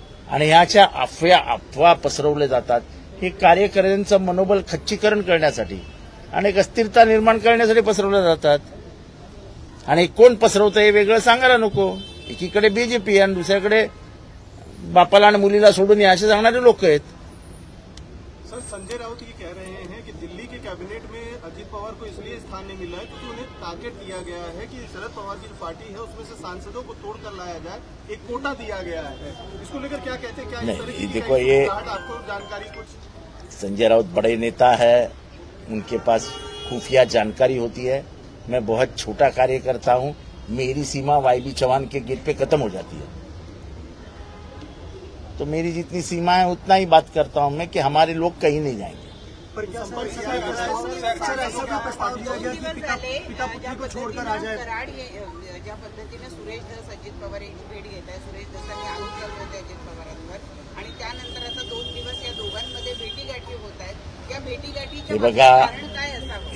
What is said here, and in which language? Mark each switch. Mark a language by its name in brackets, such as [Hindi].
[Marathi] आणि ह्याच्या अफवा पसरवल्या जातात. हे कार्यकर्त्यांचं मनोबल खच्चीकरण करण्यासाठी आणि एक अस्थिरता निर्माण करण्यासाठी पसरवल्या जातात. आणि कोण पसरवतं हे वेगळं सांगायला नको. एकीकडे बीजेपी आणि दुसऱ्याकडे बापाला आणि मुलीला सोडून या असे सांगणारे लोक आहेत. [Hindi] सर, संजय राउत ये कह रहे हैं कि दिल्ली के कैबिनेट में अजीत पवार को इसलिए स्थान नहीं मिला है क्योंकि उन्हें टारगेट दिया गया है कि शरद पवार की जो पार्टी है उसमें से सांसदों को तोड़कर लाया जाए, एक कोटा दिया गया है. इसको लेकर क्या कहते हैं? क्या नहीं, देखो ये आपको जानकारी कुछ? संजय राउत बड़े नेता है, उनके पास खुफिया जानकारी होती है. मैं बहुत छोटा कार्यकर्ता हूं, मेरी सीमा वाईबी चौहान के गेट पे खत्म हो जाती है. तो मेरी जितनी सीमा है उतना ही बात करता हूं मैं कि हमारे लोग कहीं नहीं जाएंगे. [Marathi] ज्या पद्धतीने सुरेश धस अजित पवार यांची भेट घेत आहे, सुरेश धसांनी आरोप लावले होते अजित पवारांवर आणि त्यानंतर आता 2 दिवस या दोघांमध्ये भेटीगाठी होत आहेत. या भेटीगाठीच्या कारण काय असावं?